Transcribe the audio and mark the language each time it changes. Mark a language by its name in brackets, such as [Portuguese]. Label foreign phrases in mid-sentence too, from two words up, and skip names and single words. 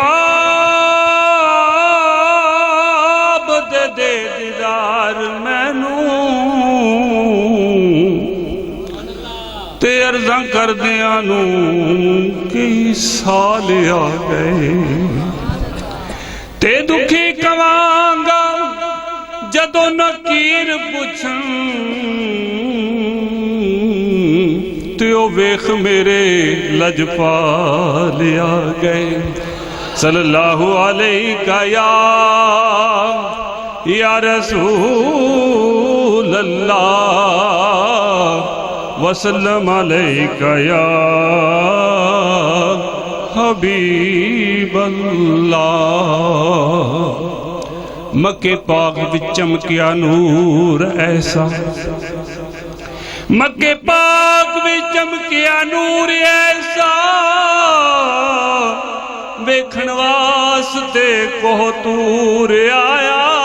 [Punjabi] ਖਾਬ ਦੇ ਦੀਦਾਰ ਮੈਨੂੰ, ਤੇ ਅਰਜ਼ਾਂ ਕਰਦਿਆਂ ਨੂੰ ਕਈ ਸਾਲ ਆ ਗਏ, ਤੇ ਦੁਖੀ ਕਵਾਂਗਾ ਜਦੋਂ ਨਕੀਰ ਪੁੱਛਣ, ਤੇ ਉਹ ਵੇਖ ਮੇਰੇ ਲਜਪਾਲ ਆ ਗਏ। [Arabic] صلى الله عليك يا رسول الله وسلم عليك يا حبيب الله. [Punjabi] ਮੱਕੇ ਪਾਕ ਵਿਚ ਚਮਕਿਆ ਨੂਰ ਐਸਾ, ਮੱਕੇ ਪਾਕ ਵਿਚ ਚਮਕਿਆ ਨੂਰ ਐਸਾ, ਵੇਖਣ ਵਾਸਤੇ ਕੋਹਤੂਰ ਆਇਆ।